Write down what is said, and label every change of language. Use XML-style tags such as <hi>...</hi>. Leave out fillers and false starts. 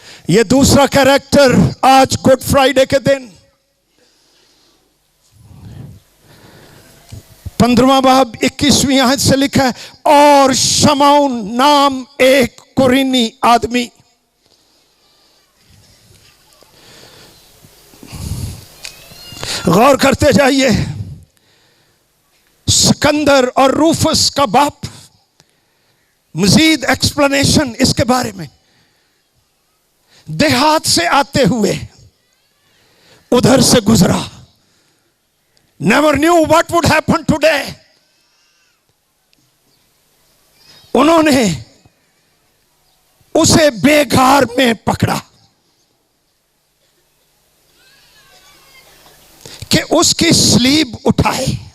<hi>यह दूसरा कैरेक्टर आज गुड फ्राइडे के दिन 15वां बाब 21वीं आयत से लिखा है, और शमौन नाम एक कुरीनी आदमी गौर करते जाइए। सिकंदर और रूफस का बाप, मजीद एक्सप्लेनेशन इसके बारे में, देहात से आते हुए उधर से गुजरा।</hi> <en>Never knew what would happen today.</en> <hi>उन्होंने उसे बेघर में पकड़ा कि उसकी स्लीब उठाए।</hi>